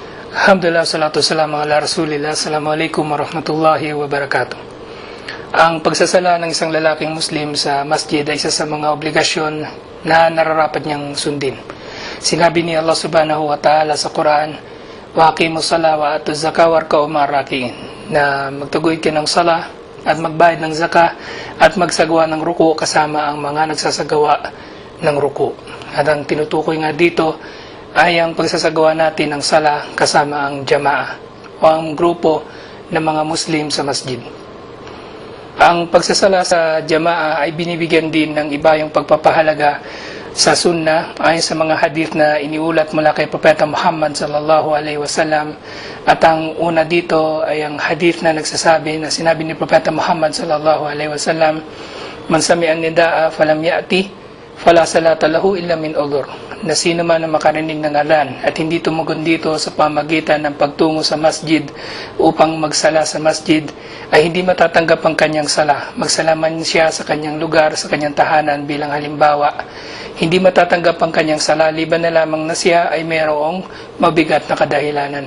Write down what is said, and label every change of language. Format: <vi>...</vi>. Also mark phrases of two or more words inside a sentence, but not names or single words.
<ar>الحمد لله، الصلاة والسلام على رسول الله. السلام عليكم ورحمة الله وبركاته.</ar> <tl>Ang pagsasala ng isang lalaking Muslim sa masjid ay isa sa mga obligasyon na nararapat niyang sundin. Sinabi ni Allah</tl> <ar>سبحانه وتعالى</ar> <tl>sa Quran,</tl> <ar>وأقيموا الصلاة وآتوا الزكاة واركعوا مع الراكعين,</ar> <tl>na magtaguyod ka ng sala at magbayad ng zakah at magsagawa ng ruku kasama ang mga nagsasagawa ng ruku. At ang tinutukoy nga dito ay ang pagsasagawa natin ng sala kasama ang jamaah o ang grupo ng mga Muslim sa masjid. Ang pagsasala sa jamaah ay binibigyan din ng iba yung pagpapahalaga sa sunnah ayon sa mga hadith na iniulat mula kay Propeta Muhammad</tl> <ar>صلى الله عليه وسلم.</ar> <tl>At ang una dito ay ang hadith na nagsasabi na sinabi ni Propeta Muhammad</tl> <ar>صلى الله عليه وسلم, من سمع النداء فلم يأت فلا صلاة له إلا من عذر,</ar> <tl>na sino man na makarinig ng adhan at hindi tumugon dito sa pamagitan ng pagtungo sa masjid upang magsala sa masjid, ay hindi matatanggap ang kanyang sala. Magsala man siya sa kanyang lugar, sa kanyang tahanan bilang halimbawa, hindi matatanggap ang kanyang sala liban na lamang na siya ay mayroong mabigat na kadahilanan.</tl>